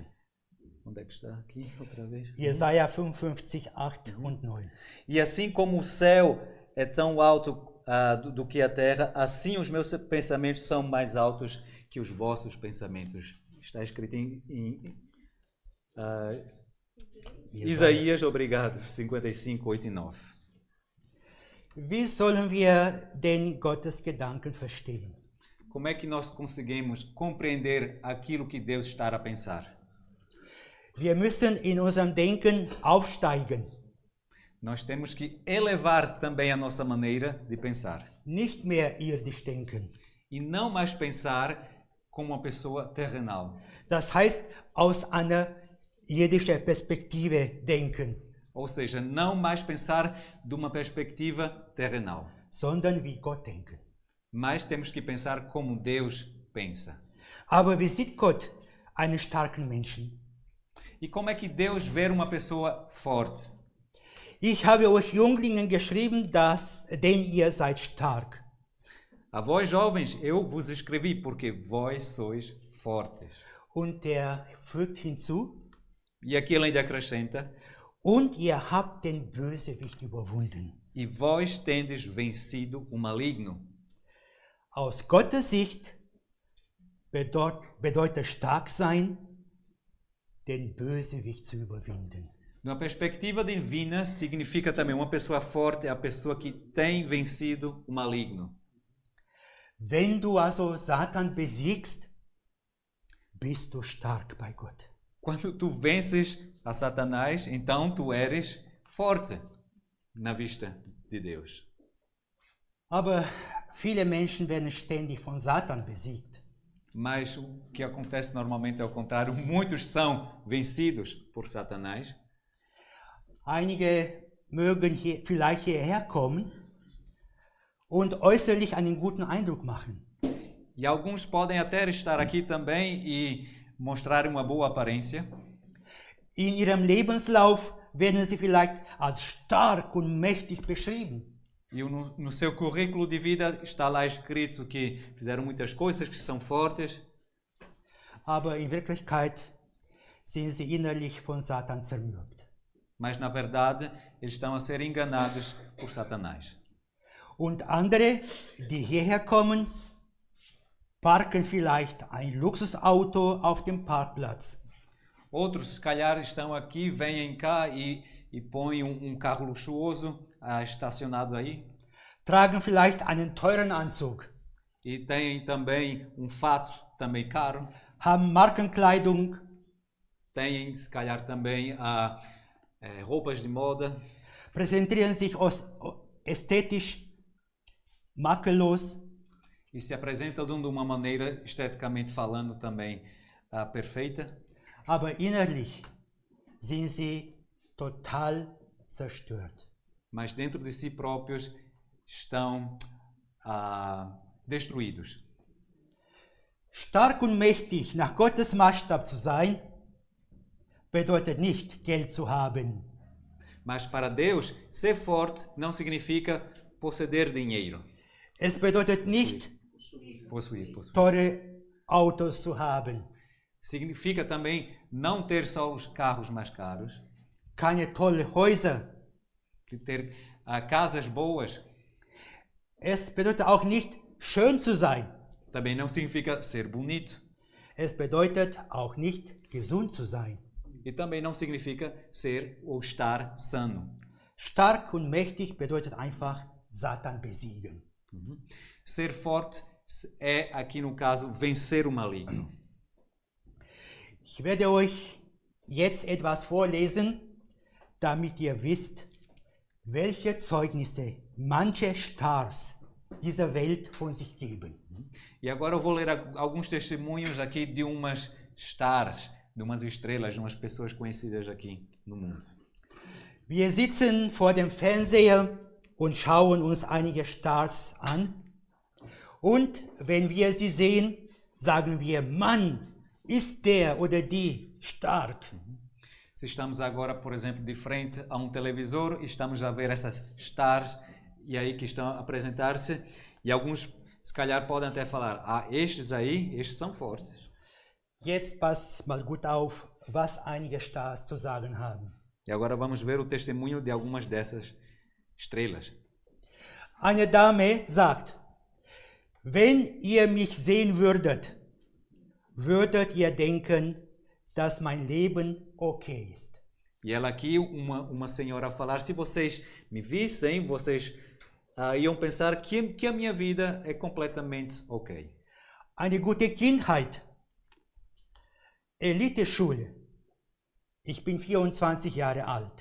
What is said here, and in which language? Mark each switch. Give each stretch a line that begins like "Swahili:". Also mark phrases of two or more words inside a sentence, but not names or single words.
Portuguese: Onde é que está aqui outra vez?
German: Jesaja 55, 8 und 9.
Portuguese: E assim como o céu é tão alto do que a terra, assim os meus pensamentos são mais altos que os vossos pensamentos. Está escrito em Isaías, obrigado, 55, 8 e 9.
German: Wie sollen wir denn Gottes Gedanken verstehen?
Portuguese: Como é que nós conseguimos compreender aquilo que Deus está a pensar?
German: Wir müssen in unserem Denken aufsteigen,
Portuguese: Nós temos que elevar também a nossa maneira de pensar.
German: nicht mehr irdisch denken.
Portuguese: E não mais pensar como uma pessoa terrenal.
German: Das heißt, aus einer irdischen Perspektive denken,
Portuguese: Ou seja, não mais pensar de uma perspectiva terrenal.
German: sondern wie Gott denken.
Portuguese: Mas temos que pensar como Deus pensa.
German: Aber wie sieht Gott einen starken Menschen?
Portuguese: E como é que Deus vê uma pessoa forte?
German: Ich habe euch Jünglingen geschrieben, denn ihr seid stark.
Portuguese: A vós jovens, eu vos escrevi, porque vós sois fortes.
German: Und er fügt hinzu,
Portuguese: E aqui ele ainda acrescenta,
German: und ihr habt den Bösewicht überwunden.
Portuguese: e vós tendes vencido o maligno.
German: Aus Gottes Sicht bedeutet stark sein, den Bösewicht zu überwinden.
Portuguese: Numa perspectiva divina, significa também uma pessoa forte, é a pessoa que tem vencido o maligno.
German: Wenn du also Satan besiegst, bist du stark bei Gott.
Portuguese: Quando tu vences a Satanás, então tu eres forte na vista de Deus.
German: Aber viele Menschen werden ständig von Satan besiegt.
Portuguese: Mas o que acontece normalmente é o contrário. Muitos são vencidos por Satanás.
German: Einige mögen vielleicht hierher kommen und äußerlich einen guten Eindruck machen.
Portuguese: E alguns podem até estar aqui também e mostrar uma boa aparência.
German: In ihrem Lebenslauf werden sie vielleicht als stark und mächtig beschrieben.
Portuguese: E no seu currículo de vida está lá escrito que fizeram muitas coisas, que são fortes.
German: Aber in Wirklichkeit sind sie innerlich von Satan zermürbt.
Portuguese: Mas na verdade eles estão a ser enganados por Satanás.
German: Und andere, die hierher kommen, parken vielleicht ein Luxusauto auf dem Parkplatz.
Portuguese: Outros, se calhar, estão aqui, vêm cá e põem um carro luxuoso estacionado aí.
German: Tragen vielleicht einen teuren Anzug.
Portuguese: E têm também um fato também caro.
German: Haben Markenkleidung.
Portuguese: Têm, se calhar, também roupas de moda.
German: Präsentieren sich ästhetisch makellos.
Portuguese: E se apresentam de uma maneira, esteticamente falando, também perfeita.
German: Aber innerlich sind sie total zerstört.
Portuguese: Mas dentro de si próprios estão destruídos.
German: Stark und mächtig nach Gottes Maßstab zu sein, bedeutet nicht, Geld zu haben.
Portuguese: Mas para Deus, ser forte não significa possuir dinheiro.
German: Es bedeutet nicht,
Portuguese: Possuir.
German: teure Autos zu haben,
Portuguese: Significa também não ter só os carros mais caros,
German: keine tolle Häuser.
Portuguese: de ter casas boas.
German: Es bedeutet auch nicht, schön zu sein.
Portuguese: Também não significa ser bonito.
German: Es bedeutet auch nicht, gesund zu sein.
Portuguese: E também não significa ser ou estar sano.
German: Stark und mächtig bedeutet einfach Satan besiegen.
Portuguese: Ser forte é, aqui no caso, vencer o maligno.
German: Ich werde euch jetzt etwas vorlesen, damit ihr wisst, welche Zeugnisse manche Stars dieser Welt von sich geben.
Portuguese: E agora eu vou ler alguns testemunhos aqui de umas stars, de umas estrelas, de umas pessoas conhecidas aqui no mundo.
German: Wir sitzen vor dem Fernseher und schauen uns einige Stars an. Und wenn wir sie sehen, sagen wir, Mann, ist der oder die stark.
Portuguese: Se estamos agora, por exemplo, de frente a um televisor e estamos a ver essas stars e aí que estão a apresentar-se, e alguns se calhar podem até falar, estes aí, estes são fortes.
German: Jetzt passt mal gut auf, was einige Stars zu sagen haben.
Portuguese: E agora vamos ver o testemunho de algumas dessas estrelas.
German: Eine Dame sagt, wenn ihr mich sehen würdet, würdet ihr denken, dass mein Leben okay ist.
Portuguese: E ela aqui, uma senhora a falar, se vocês me vissem, vocês iam pensar que a minha vida é completamente ok.
German: Eine gute Kindheit. Eliteschule. Ich bin 24 Jahre alt.